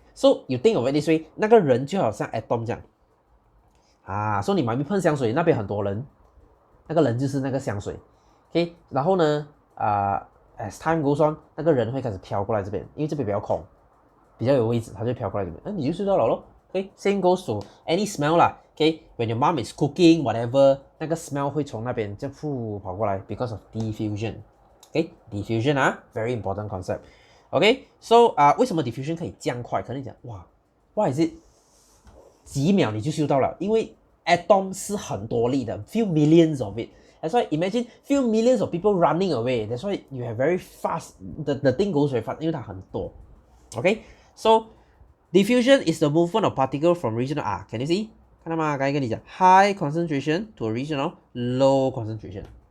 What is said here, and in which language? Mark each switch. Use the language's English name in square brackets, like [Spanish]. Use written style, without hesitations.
[English] So you think of it this way， [Chinese] 那个人就好像 atom 这样啊，所以你妈咪喷香水，那边很多人，那个人就是那个香水。 OK， 然后呢 [English] as time goes on， [Chinese] 那个人会开始飘过来这边，因为这边比较空，比较有位置，他就飘过来这边，你就睡到了咯。 [English] OK，same goes to any smell 啦。 OK，when your mom is cooking whatever， [Chinese] 那个 smell 会从那边就跑过来 [English] because of diffusion。 OK，diffusion 啊 ，very important concept。 [Chinese] OK，so 为什么 diffusion 可以这样快？可能你讲哇， [English] why is it [Chinese] 几秒你就嗅到了？因为 atom 是很多粒的 ， [English] few millions of it。 That's why imagine few millions of people running away. That's why you have very fast the thing goes very fast， [Chinese] 因为它很多。 [English] OK，so diffusion is the movement of particle from regional can you see？ [Chinese] 看到吗？刚才跟你讲 [English] high concentration to regional low concentration。